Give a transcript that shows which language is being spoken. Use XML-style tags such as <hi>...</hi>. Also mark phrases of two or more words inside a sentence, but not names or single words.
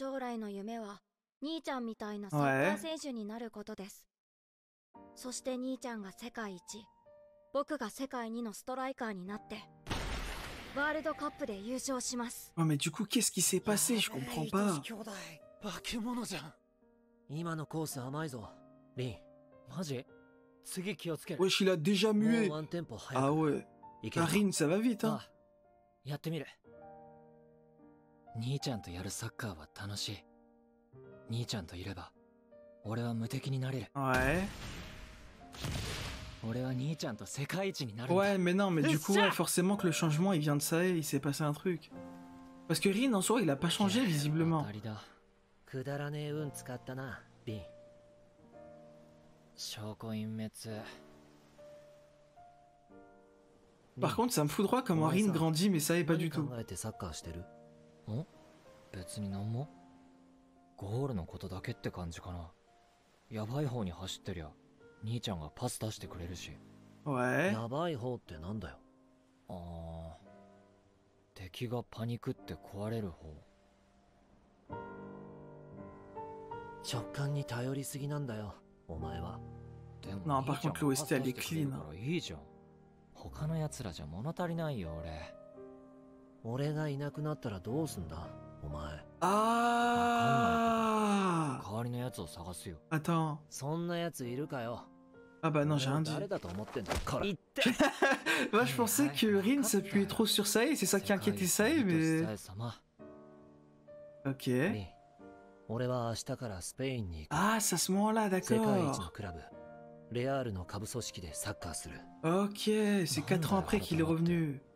<fr>Oh mais du coup qu'est-ce qui s'est passé? Je comprends pas. Wesh il a déjà mué. Ah ouais. Rin ça va vite hein.</fr> <ja>兄ちゃんとやるサッカーは楽しい。兄ちゃんといれば俺は無敵になれる。Ouais. 俺は兄ちゃんと世界一になる。</ja> <fr>Ouais, mais non, mais du coup, ouais, forcément que le changement il vient de ça et il s'est passé un truc. Parce que Rin en soi, il a pas changé visiblement. Par contre, ça me fout droit comment Rin grandit, mais ça est pas du tout.</fr> <ja>別になんもゴールのことだけって感じかな。やばい方に走ってりゃ兄ちゃんがパス出してくれるし。やばい方ってなんだよ。ああ、敵がパニクって壊れる方。直感に頼りすぎなんだよお前は。</ja> <fr>でも Non, par contre l'OST elle est clean.</fr> <ja>いいじゃん。他の奴らじゃ物足りないよ俺。俺がいなくなったらどうすんだお前。ああ。代わりのやつを探すよ。Attends。そんなやついるかよ。</ja> <fr>Ah bah non, j'ai rien dit. Moi je pensais que Rin s'appuyait trop sur Sae, c'est ça qui inquiétait Sae, mais... Ok. Ah, c'est à ce moment-là, d'accord. Ok, c'est 4 ans après qu'il est revenu.</fr>